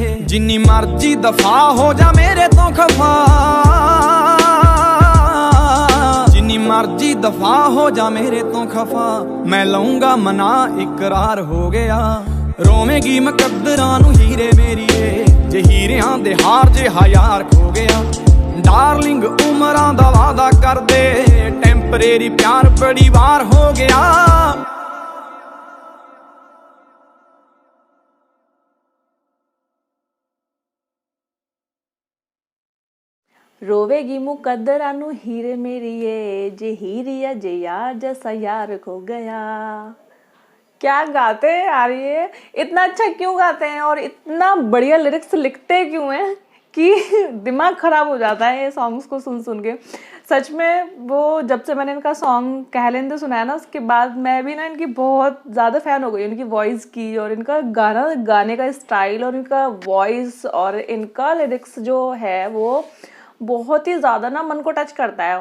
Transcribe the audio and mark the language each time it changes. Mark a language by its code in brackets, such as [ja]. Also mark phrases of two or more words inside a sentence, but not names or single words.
[pa] ਜਿੰਨੀ ਮਰਜ਼ੀ ਦਫਾ ਹੋ ਜਾ ਮੇਰੇ ਤੋਂ ਖਫਾ, ਜਿੰਨੀ ਮਰਜ਼ੀ ਦਫਾ ਹੋ ਜਾ ਮੇਰੇ ਤੋਂ ਖਫਾ, ਮੈਂ ਲਊਂਗਾ ਮਨਾ ਇਕਰਾਰ ਹੋ ਗਿਆ। ਰੋਵੇਂਗੀ ਮੁਕੱਦਰਾਂ ਨੂੰ ਹੀਰੇ ਮੇਰੀਏ, ਜੇ ਹੀਰਿਆਂ ਦੇ ਹਾਰ ਜਿਹਾ ਯਾਰ ਖੋ ਗਿਆ। ਡਾਰਲਿੰਗ ਉਮਰਾਂ ਦਾ ਵਾਦਾ ਕਰਦੇ, ਟੈਂਪਰੇਰੀ ਪਿਆਰ ਬੜੀ ਵਾਰ ਹੋ ਗਿਆ। ਰੋਵੇਗੀ ਮੁਕੱਦਰਾ ਨੂ ਹੀਰੇ ਮੇਰੀਏ, ਜੇ ਹੀਰਿਆ ਜੇ ਯਾਰ ਜੈਸਾ ਯਾਰ ਖੋ ਗਯਾ। [hi] क्या गाते हैं यार, ये इतना अच्छा क्यों गाते हैं और इतना बढ़िया लिरिक्स लिखते क्यों हैं कि दिमाग खराब हो जाता है ये सॉन्ग्स को सुन सुन के। सच में वो जब से मैंने इनका सॉन्ग कह लेंदे सुना है ना, उसके बाद मैं भी ना इनकी बहुत ज़्यादा फ़ैन हो गई, इनकी वॉइस की और इनका गाना गाने का स्टाइल और इनका वॉइस और इनका लिरिक्स जो है वो बहुत ही ज़्यादा ना मन को टच करता है।